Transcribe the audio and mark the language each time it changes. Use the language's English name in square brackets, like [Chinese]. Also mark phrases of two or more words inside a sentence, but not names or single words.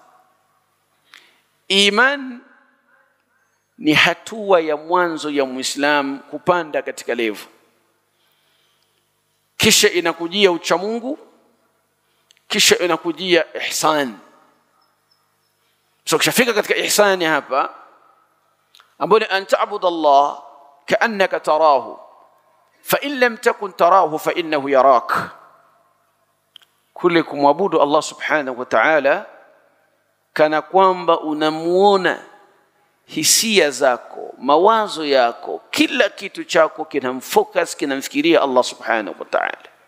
[Swahili] Iman ni hatua ya mwanzo ya Muislam kupanda katika level, kisha inakujia uchamungu, kisha inakujia ihsan. So kishafika katika ihsani hapa, ambapo [Arabic] أن تعبد الله كأنك تراه فإن لم تكن تراه فإنه يراك. [Swahili] Kule kumwabudu Allah [Arabic] سبحانه وتعالى [Swahili] kana kwamba unamuona, hisia zako, mawazo yako, kila kitu chako kinamfocus, kinamfikiria Allah [Arabic] سبحانه وتعالى.